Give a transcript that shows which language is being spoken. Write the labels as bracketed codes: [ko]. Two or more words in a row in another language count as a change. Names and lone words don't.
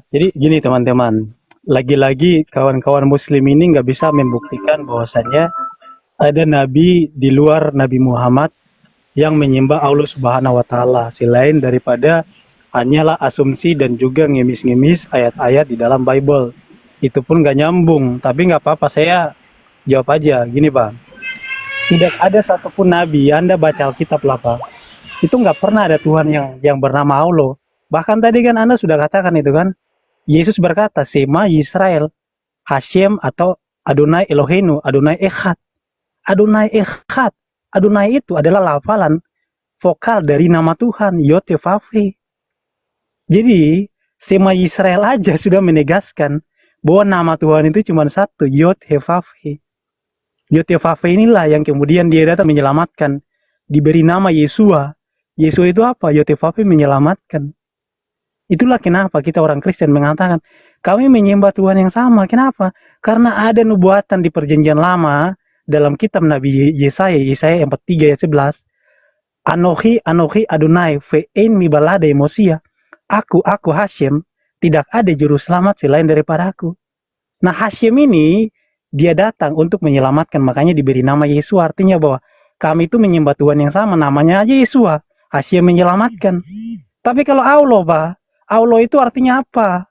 [id] Jadi gini teman-teman, lagi-lagi kawan-kawan Muslim ini nggak bisa membuktikan bahwasanya ada nabi di luar Nabi Muhammad yang menyembah Allah [ar] سبحانه وتعالى [id] selain daripada hanyalah asumsi dan juga ngemis-ngemis ayat-ayat di dalam Bible. Itu pun gak nyambung, tapi nggak apa-apa, saya jawab aja. Gini Pak, tidak ada satupun nabi, Anda baca Alkitab lah Pak, itu nggak pernah ada Tuhan yang bernama Allah. Bahkan tadi kan Anda sudah katakan itu kan, Yesus berkata, [he] שמע ישראל, השם atau אדני אלהינו, אדני אחד. אדני אחד, [id] Adonai itu adalah lafalan vokal dari nama Tuhan, Yod-Heh-Vav-Heh. Jadi, Shema Yisrael aja sudah menegaskan bahwa nama Tuhan itu cuma satu, Yod-Heh-Vav-Heh. Yod-Heh-Vav-Heh inilah yang kemudian dia datang menyelamatkan. Diberi nama Yesua. Yesua itu apa? Yod-Heh-Vav-Heh menyelamatkan. Itulah kenapa kita orang Kristen mengatakan, kami menyembah Tuhan yang sama. Kenapa? Karena ada nubuatan di perjanjian lama dalam kitab Nabi Yesaya 43 ayat 11. [he] אנכי אדני ואין מבלעדי מושיע. [id] Aku Hashem, tidak ada juru selamat selain daripada aku. Nah Hashem ini, dia datang untuk menyelamatkan, makanya diberi nama Yesua. Artinya bahwa kami itu menyembah Tuhan yang sama, namanya aja Yesua. Hashem menyelamatkan. Tapi kalau Allah Pak, Allah itu artinya apa?